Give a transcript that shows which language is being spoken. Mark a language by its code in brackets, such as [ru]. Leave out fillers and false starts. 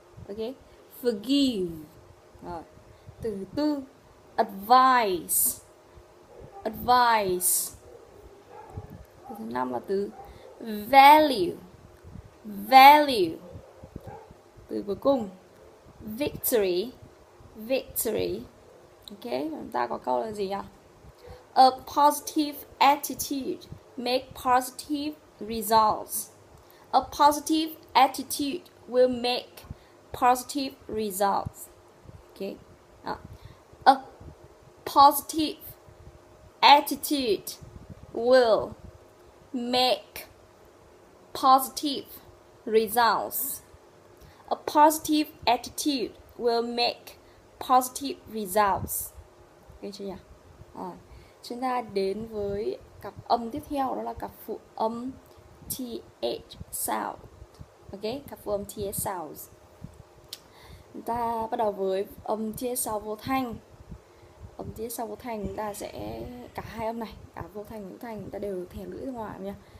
[vi] Ok, forgive. Rồi, từ thứ tư advice, advice. Từ thứ năm là từ value, value. Từ cuối cùng victory, victory. Ok, chúng ta có câu là gì nhỉ? [en] A positive attitude make positive results. A positive attitude will make positive results. Ok, a positive attitude will make positive results. A positive attitude will make positive results. [vi] Ok chưa nhỉ? Chúng ta đến với cặp âm tiếp theo, đó là cặp phụ âm TH sound. Ok, cặp phụ âm TH sounds. Chúng ta bắt đầu với âm TH sound vô thanh. Âm TH sound vô thanh chúng ta sẽ cả hai âm này, cả vô thanh và hữu thanh, chúng ta đều thè lưỡi ra ngoài nha.